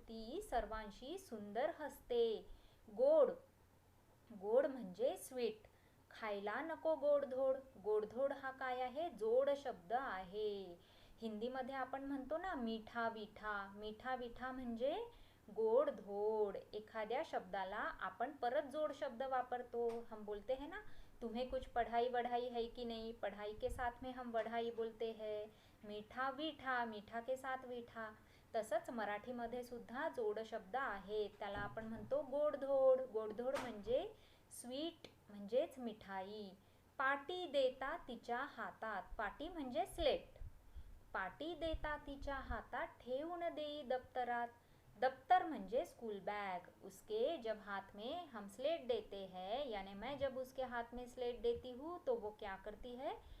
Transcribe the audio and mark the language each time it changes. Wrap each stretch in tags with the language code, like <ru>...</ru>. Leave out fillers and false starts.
<mr>ती सर्वांशी सुंदर हसते. गोड, गोड म्हणजे स्वीट. खायला नको गोडधोड. गोडधोड हा काय आहे? जोड शब्द आहे. हिंदीमध्ये आपण म्हणतो ना मीठा विठा. मीठा विठा म्हणजे गोडधोड. एखाद्या शब्दाला आपण परत जोड शब्द वापरतो.</mr> <hi>हम बोलते हैं ना, तुम्हें कुछ पढ़ाई वढ़ाई है कि नहीं. पढ़ाई के साथ में हम वढ़ाई बोलते हैं. मीठा विठा, मीठा के साथ विठा.</hi> <mr>तसंच मराठीमध्ये सुद्धा जोड शब्द आहेत, त्याला आपण म्हणतो गोडधोड. गोडधोड म्हणजे स्वीट म्हणजेच मिठाई. पाटी देता तिच्या हातात. पाटी म्हणजे स्लेट. पाटी देता तिच्या हातात, ठेवून देई दप्तरात. दफ्तर म्हणजे स्कूल बैग.</mr> <hi>उसके जब हाथ में हम स्लेट देते हैं, यानी मैं जब उसके हाथ में स्लेट देती हूँ तो वो क्या करती है?</hi>